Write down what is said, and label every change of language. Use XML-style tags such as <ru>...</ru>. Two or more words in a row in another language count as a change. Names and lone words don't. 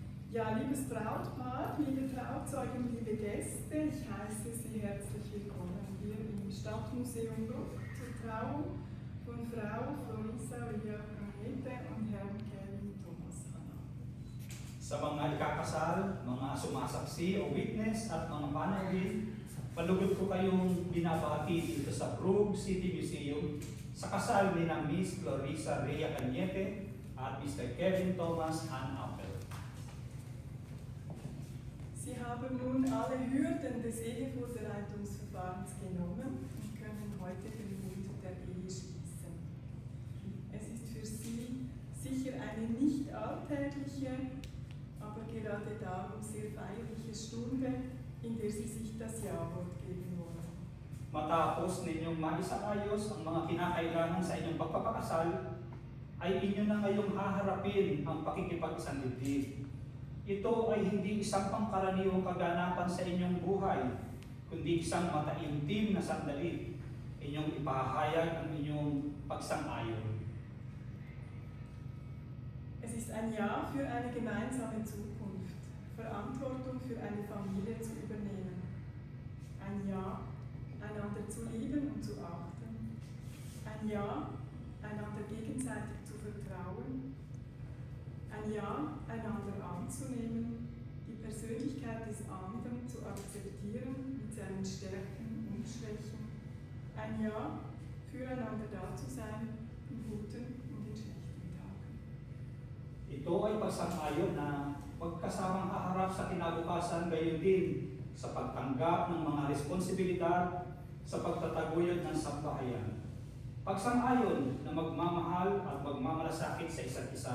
<de>Ja, liebes Brautpaar, liebe Trauzeugen, liebe Gäste, ich heiße Sie herzlich willkommen hier im Stadtmuseum Bruck zur Trauung von Frau Florisa Ria Canete und Herrn Kevin Thomas Hanna.</de> <tl>Sa mga ikakasal, mga sumasaksi o witness at mga panauhin, palugod ko kayong binabati dito sa Brugg City Museum sa kasal ni na Miss Florisa Ria Canete at Mr. Kevin Thomas Hanna.</tl> <de>Sie haben nun alle Hürden des Ehevorbereitungsverfahrens genommen und können heute den Bund der Ehe schließen. Es ist für Sie sicher eine nicht alltägliche, aber gerade darum sehr feierliche Stunde, in der Sie sich das Ja-Wort geben wollen.</de> <tl>Matapos ninyong maisakayos ang mga kinakailangan sa inyong pagpapakasal, ay inyo na ngayong haharapin ang pakikipag-isang dibdib. Ito ay hindi isang pangkaraniwang kaganapan sa inyong buhay, kundi isang mataimtim na sandali. Inyong ipahayag ang inyong pagsang-ayon.</tl> <de>Es ist ein Ja für eine gemeinsame Zukunft, Verantwortung für eine Familie zu übernehmen. Ein Ja, einander zu lieben und zu achten. Ein Ja, einander gegenseitig zu vertrauen. Ein Ja, einander anzunehmen, die Persönlichkeit des anderen zu akzeptieren mit seinen Stärken und Schwächen. Ein Ja, füreinander da zu sein, in guten und in schlechten Tagen.</de> <tl>Ito ay pagsang-ayon na magkasamang haharap sa kinabukasan, gayon din sa pagtanggap ng mga responsibilidad sa pagtataguyod ng sambahayan. Pagsang-ayon na magmamahal at magmamalasakit sa isa't isa.</tl>